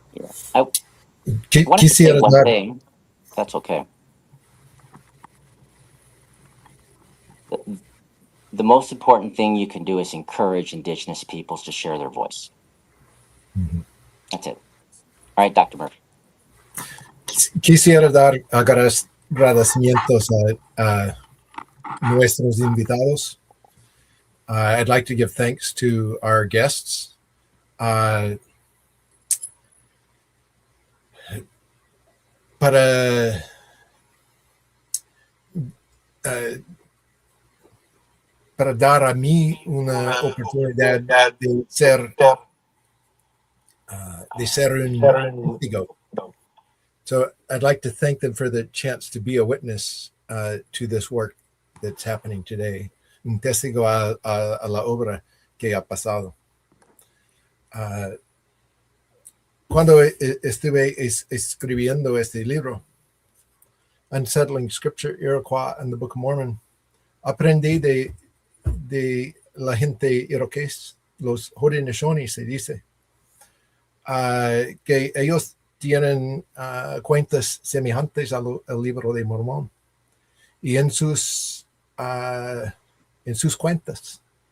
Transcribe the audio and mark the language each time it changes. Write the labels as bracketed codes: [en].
[en] Yeah. I wanted to say one thing. That's okay. The most important thing you can do is encourage indigenous peoples to share their voice. Mm-hmm. That's it. All right, Dr. Murphy. [es] Quisiera dar agradecimientos a nuestros invitados. [en] I'd like to give thanks to our guests. [es] Para dar a mí una oportunidad de ser un testigo. [en] So I'd like to thank them for the chance to be a witness to this work that's happening today. [es] Un testigo a la obra que ha pasado. Cuando estuve escribiendo este libro, Unsettling Scripture, Iroquois, and the Book of Mormon, aprendí de la gente iroqués, los Haudenosaunee se dice, que ellos tienen cuentas semejantes al libro de Mormón. Y en sus en sus cuentas.